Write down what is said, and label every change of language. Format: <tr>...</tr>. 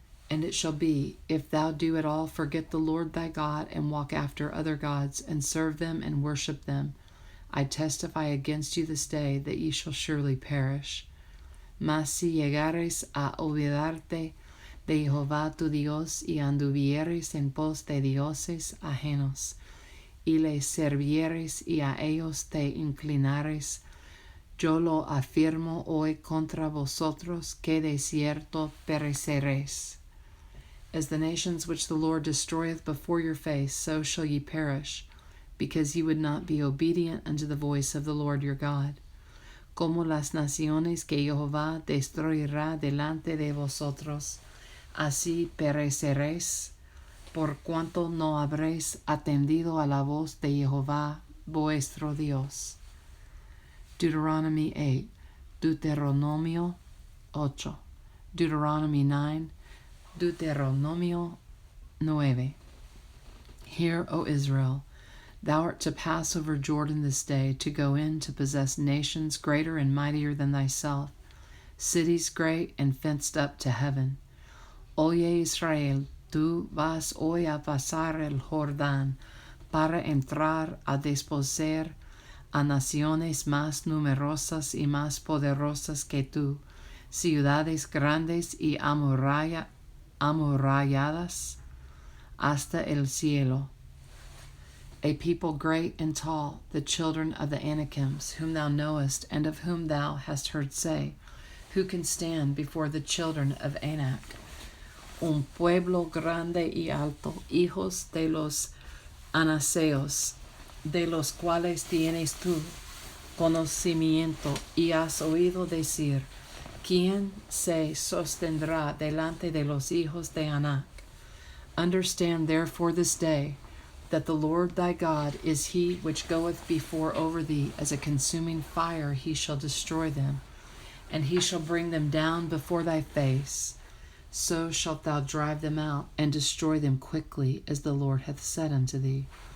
<en>And it shall be, if thou do at all forget the Lord thy God, and walk after other gods, and serve them and worship them, I testify against you this day that ye shall surely perish.</en> <es>Mas si llegares a olvidarte de Jehová tu Dios, y anduvieres en pos de dioses ajenos, y les servieres y a ellos te inclinares, yo lo afirmo hoy contra vosotros, que de cierto pereceréis.</es> <en>As the nations which the Lord destroyeth before your face, so shall ye perish, because ye would not be obedient unto the voice of the Lord your God.</en> <es>Como las naciones que Jehová destruirá delante de vosotros, así pereceréis, por cuanto no habréis atendido a la voz de Jehová vuestro Dios.</es> <en>Deuteronomy 8, Deuteronomio 8, Deuteronomy 9, Deuteronomio 9. Hear, O Israel, thou art to pass over Jordan this day, to go in to possess nations greater and mightier than thyself, cities great and fenced up to heaven.</en> <es>Oye Israel, tú vas hoy a pasar el Jordán para entrar a desposeer a naciones más numerosas y más poderosas que tú, ciudades grandes y amurralladas hasta el cielo.</es> <en>A people great and tall, the children of the Anakims, whom thou knowest, and of whom thou hast heard say, who can stand before the children of Anak?</en> <es>Un pueblo grande y alto, hijos de los anaseos, de los cuales tienes tú conocimiento, y has oído decir, ¿quién se sostendrá delante de los hijos de Anak?</es> <en>Understand therefore this day, that the Lord thy God is he which goeth before over thee as a consuming fire. He shall destroy them, and he shall bring them down before thy face. So shalt thou drive them out, and destroy them quickly, as the Lord hath said unto thee.</en>